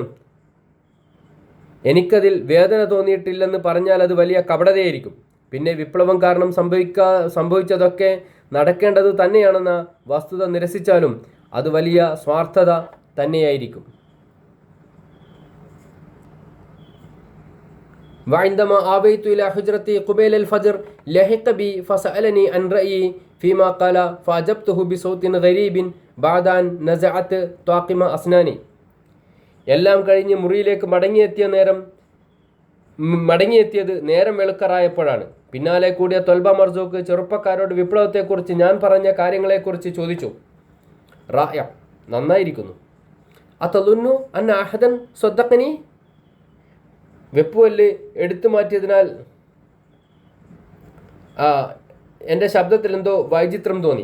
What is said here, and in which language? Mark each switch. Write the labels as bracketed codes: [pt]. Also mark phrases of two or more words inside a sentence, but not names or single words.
[ml] എനിക്കതിൽ വേദന തോന്നിയിട്ടില്ലെന്ന് പറഞ്ഞാൽ അത് വലിയ കപടതയായിരിക്കും. പിന്നെ വിപ്ലവം കാരണം സംഭവിച്ചതൊക്കെ നടക്കേണ്ടത് തന്നെയാണെന്ന വസ്തുത നിരസിച്ചാലും അത് വലിയ സ്വാർത്ഥത തന്നെയായിരിക്കും. [ar] وعندما آويت إلى حجرتي قبيل الفجر لحق بي فسألني عن رأيي فيما قال فأجبته بصوت غريب بعد أن نزعت طاقم أسناني. [ml] എല്ലാം കഴിഞ്ഞ് മുറിയിലേക്ക് മടങ്ങിയെത്തിയത് നേരം വെളുക്കറായപ്പോഴാണ്. പിന്നാലെ കൂടിയ ത്വൽബ മർസൂഖ് ചെറുപ്പക്കാരോട് വിപ്ലവത്തെക്കുറിച്ച് ഞാൻ പറഞ്ഞ കാര്യങ്ങളെക്കുറിച്ച് ചോദിച്ചു. റായ, നന്നായിരിക്കുന്നു. [ar] أتظن أن أحدا صدقني, [ml] വെപ്പുവല്ല് എടുത്തു മാറ്റിയതിനാൽ എൻ്റെ ശബ്ദത്തിൽ എന്തോ വൈചിത്രം തോന്നി.